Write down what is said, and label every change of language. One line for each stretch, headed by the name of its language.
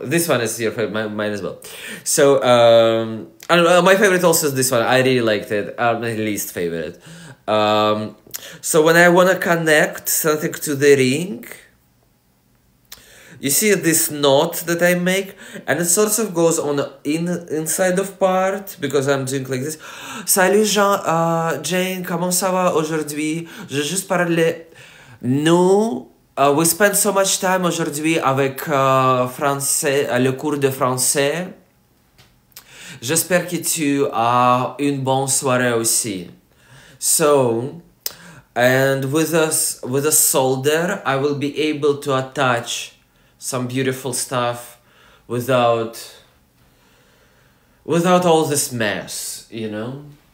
English: This one is your favorite, mine as well. So I don't know, my favorite also is this one. I really liked it. My least favorite. So when I want to connect something to the ring, you see this knot that I make, and it sort of goes on inside of part, because I'm doing like this.
French: Salut Jane, comment ça va aujourd'hui? Je juste parler. Nous,
English: we spent so much time
French: aujourd'hui avec français, le cours de français. J'espère que tu as une bonne soirée aussi.
English: So, and with a solder, I will be able to attach some beautiful stuff without all this mess, you know.